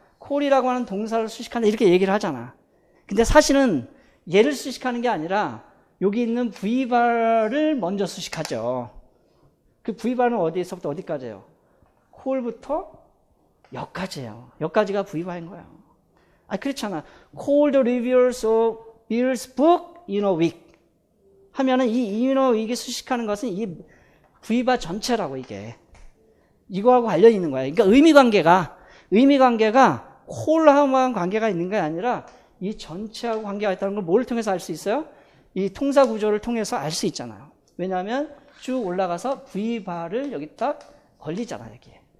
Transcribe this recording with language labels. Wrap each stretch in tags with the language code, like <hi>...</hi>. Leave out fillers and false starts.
<ko>콜이라고 하는 동사를 수식한다. 이렇게 얘기를 하잖아. 근데 사실은 얘를 수식하는 게 아니라 여기 있는 V발을 먼저 수식하죠. 그 V발은 어디에서부터 어디까지예요? 콜부터 여기까지예요. 여기까지가 V발인 거예요. 아, 그렇잖아.</ko> <en>Call the reviewers of Bill's book in a week.</en> <ko>하면은 이</ko> <en>in a week</en> <ko>이 수식하는 것은 이 V발 전체라고, 이게. 이거하고 관련이 있는 거야. 그러니까 의미관계가 콜하고만 관계가 있는 게 아니라 이 전체하고 관계가 있다는 걸 뭘 통해서 알 수 있어요? 이 통사 구조를 통해서 알 수 있잖아요. 왜냐하면 쭉 올라가서 V발을 여기 딱 걸리잖아요, 여기에.</ko>